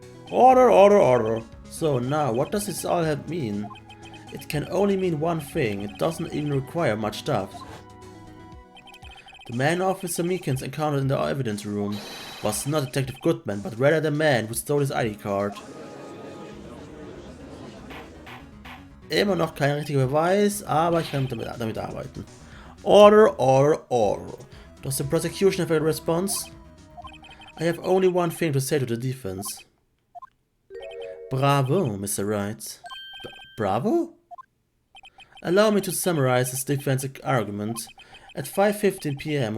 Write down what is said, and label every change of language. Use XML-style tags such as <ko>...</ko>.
<en>Order, order, order. So now, what does this all mean? It can only mean one thing. It doesn't even require much stuff. The man Officer Meekins encountered in the evidence room was not Detective Goodman, but rather the man who stole his ID card.</en> <de>Immer noch kein richtiger Beweis, aber ich kann damit arbeiten.</de> <en>Order, order, order. Does the prosecution have a response? I have only one thing to say to the defense. Bravo, Mr. Wright. Bravo? Allow me to summarize this defense argument. At 5:15 p.m.</en>